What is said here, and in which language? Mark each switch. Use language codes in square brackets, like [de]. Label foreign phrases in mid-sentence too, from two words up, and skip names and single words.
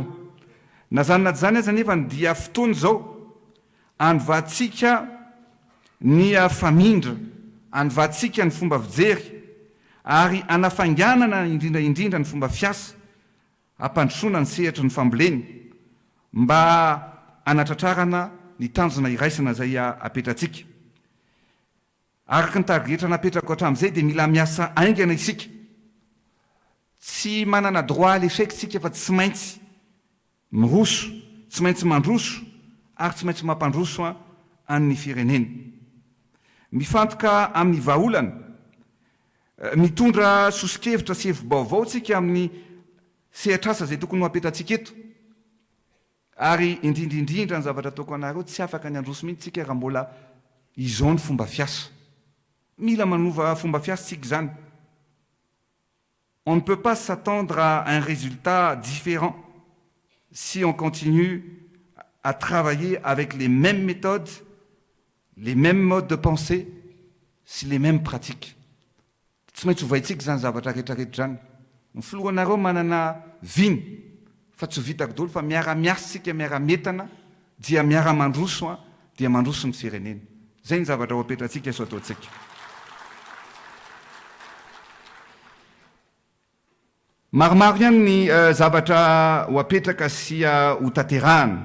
[mg] Nazany aza nefa ny dia fotoana zao anovatsika ny famindra, anovatsika ny fomba fijery ary anafanganana indrindraindrindra ny fomba fiasa ampandrosoana ny sehatra ny famboleny mba anatratrarana ny tanjona iraisana zay apetratsika. Araka ny tarigetra napetrako hatramin'izay dia mila miasa aingana isika. Tsy manana [fr] droit à l'échec [mg] sika fa tsy maintsy miroso, tsy maintsy mandroso ary tsy maintsy mampandroso amin'ny firenena. Mifantoka amin'ny vahaolana, mitondra sosikevitra sy hevi-baovao tsika amin'ny sehatr'asa zay tokony ho apetratsika eto. Ary indrindraindrindra ny zavatra ataoko anareo tsy afaka ny androso mihitsy tsika raha mbola izao ny fomba fiasa. Mila manova fomba fiasa tsika zany. [fr] On ne peut pas s'attendre à un résultat différent si on continue à travailler avec les mêmes méthodes, les mêmes modes de pensée, si les mêmes pratiques. [mg] Tsy maintsy hovaitsika zany zavatra rehetrarehetra zany. Ny filohanareo manana viny fa tsy ho vitako daholo fa miara-miasa tsika miara-metana dia miara-mandroso dia mandroso ny firenena. Zay ny zavatra ho apetratsika so ataotsika. Maromaro ihany ny zavatra ho apetraka sy ho tanterahana.